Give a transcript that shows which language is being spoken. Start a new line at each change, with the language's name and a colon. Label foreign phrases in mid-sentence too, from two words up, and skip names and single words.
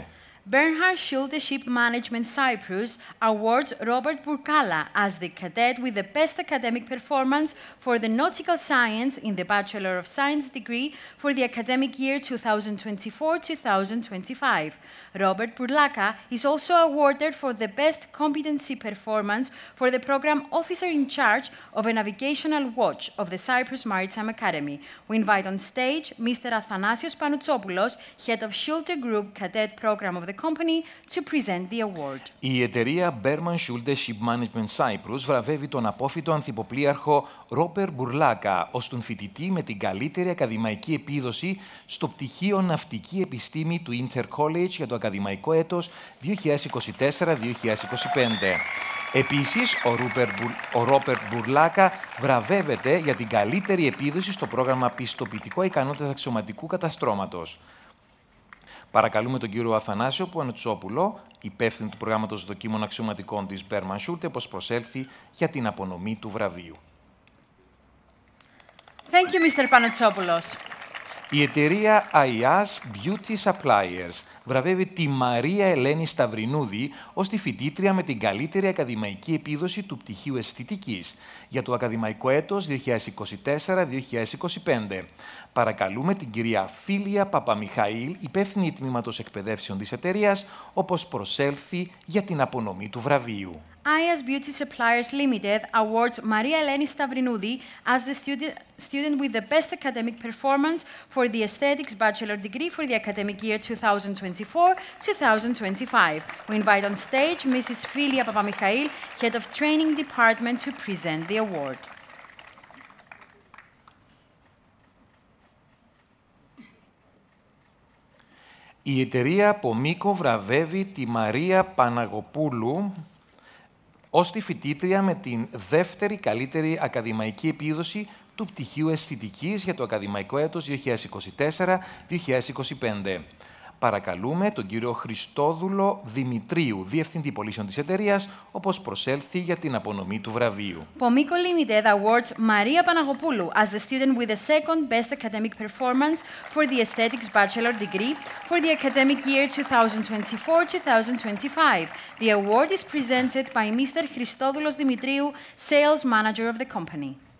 English: Bernhard Schulte Ship Management Cyprus awards Robert Burkala as the cadet with the best academic performance for the nautical science in the Bachelor of Science degree for the academic year 2024-2025. Robert Burlaka is also awarded for the best competency performance for the program Officer in Charge of a Navigational Watch of the Cyprus Maritime Academy. We invite on stage Mr. Athanasios Panoutsopulos, head of Schulte Group Cadet Program of the company, to present the award.
Greek: Η εταιρεία
English: Berman Schulte Ship Management Cyprus
Greek: βραβεύει τον απόφοιτο ανθιποπλοίαρχο Ρόπερ Μπουρλάκα ως τον φοιτητή με την καλύτερη ακαδημαϊκή επίδοση στο πτυχίο Ναυτική Επιστήμη του
English: Inter College
Greek: για το ακαδημαϊκό έτος 2024-2025. Επίσης, ο Ρόπερ Μπουρλάκα βραβεύεται για την καλύτερη επίδοση στο πρόγραμμα Πιστοποιητικό Ικανότητας Αξιωματικού Καταστρώματος. Παρακαλούμε τον κύριο Αθανάσιο Πανουτσόπουλο, υπεύθυνο του προγράμματος δοκίμων αξιωματικών της
English: Berman Schulte,
Greek: πως προσέλθει για την απονομή του βραβείου.
English: Thank you, Mr. Panoutsopulos.
Greek: Η εταιρεία
English: IAS Beauty Suppliers
Greek: βραβεύει τη Μαρία Ελένη Σταυρινούδη ως τη φοιτήτρια με την καλύτερη ακαδημαϊκή επίδοση του πτυχίου Αισθητικής για το ακαδημαϊκό έτος 2024-2025. Παρακαλούμε την κυρία Φίλια Παπαμιχαήλ, υπεύθυνη τμήματος εκπαιδεύσεων της εταιρείας, όπως προσέλθει για την απονομή του βραβείου.
English: IAS Beauty Suppliers Limited awards Maria Eleni Stavrinoudi as the student with the best academic performance for the Aesthetics Bachelor degree for the academic year 2024-2025. We invite on stage Mrs. Filia Papamikhail, Head of Training Department, to present the award.
Greek: Η εταιρεία Πομίκο βραβεύει τη Μαρία Παναγοπούλου ως τη φοιτήτρια με την δεύτερη καλύτερη ακαδημαϊκή επίδοση του πτυχίου Αισθητικής για το ακαδημαϊκό έτος 2024-2025. Παρακαλούμε τον κύριο Χριστόδουλο Δημητρίου, Διευθυντή Πωλήσεων της εταιρείας, όπως προσέλθει για την απονομή του βραβείου.
English: Pomico Limited awards Maria Panagopoulou as the student with the second best academic performance for the Aesthetics Bachelor degree for the academic year 2024-2025. The award is presented by Mr. Christodoulos Dimitriou, Sales Manager of the company.